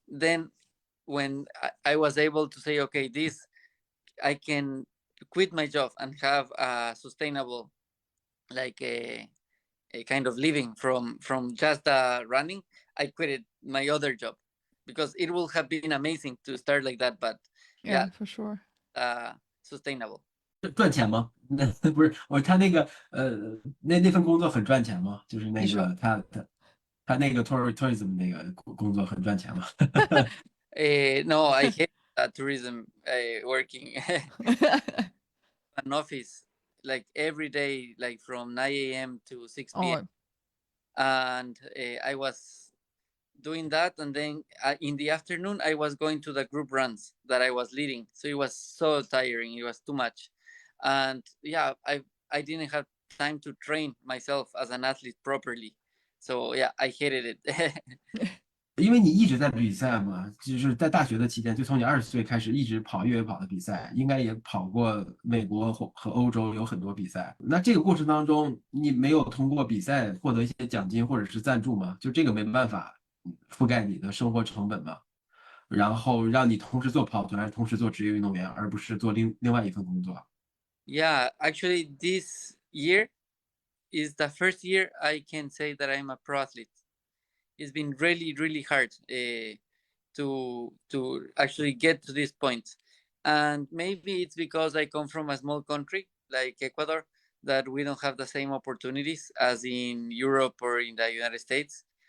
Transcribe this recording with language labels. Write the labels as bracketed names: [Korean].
[English] Then when I was able to say, okay, this I can quit my job and have a sustainable, like a kind of living from just running, I quit my other job because it would have been amazing to start like that. But yeah, for sure. Sustainable. [Chinese] 赚钱吗？那不是他那个那份工作很赚钱吗？就是那个他那个 tourism 那个工作很赚钱吗？ [English] No, I hate tourism working. An office like every day, like from 9 a.m. to 6 p.m. And I was doing that, and then in the afternoon I was going to the group runs that I was leading, so it was so tiring. It was too much, and yeah, I didn't have time to train myself as an athlete properly, so yeah, I hated it. [Chinese] 因为你一直在比赛嘛，就是在大学的期间，就从你20岁开始一直跑越野跑的比赛，应该也跑过美国和欧洲有很多比赛。那这个过程当中，你没有通过比赛获得一些奖金或者是赞助吗？就这个没办法覆盖你的生活成本吗？然后让你同时做跑团，同时做职业运动员，而不是做另外一份工作。 [English] Yeah, actually, this year is the first year I can say that I'm a pro athlete. It's been really, really hard to actually get to this point. And maybe it's because I come from a small country like Ecuador, that we don't have the same opportunities as in Europe or in the United States.